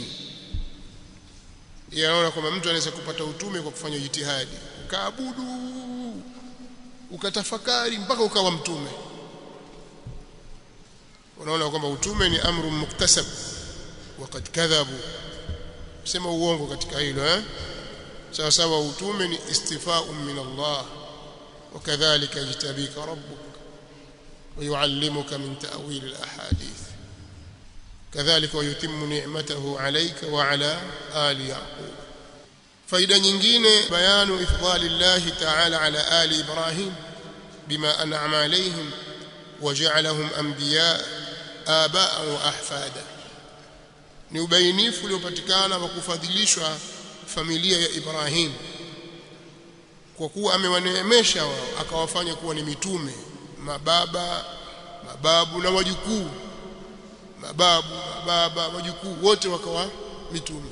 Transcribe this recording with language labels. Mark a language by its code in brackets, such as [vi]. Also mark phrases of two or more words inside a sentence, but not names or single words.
[sw] Yanaona kwamba mtu anaweza kupata utume kwa kufanya jitihadi, ukaabudu, ukatafakari mpaka ukawa mtume. Unaona kwamba utume ni [ar] أمر مكتسب، وقد كذبوا, [sw] sema uongo katika hilo. Sawa sawa, utume ni [ar] اصطفاء من الله، وكذلك يجتبيك ربك ويعلمك من تأويل الأحاديث كذلك ويتم نعمته عليك وعلى آل يعقوب. فإذا nyingine بيان إفضال الله تعالى على آل إبراهيم بما أنعم عليهم وجعلهم أنبياء آباء وأحفادا. [sw] ni ubainifu uliopatikana wa kufadhilishwa familia ya Ibrahim kwa kuwa amewaneemesha wao akawafanya kuwa ni mitume, mababu na wajukuu, baba wajukuu wote wakawa mitume.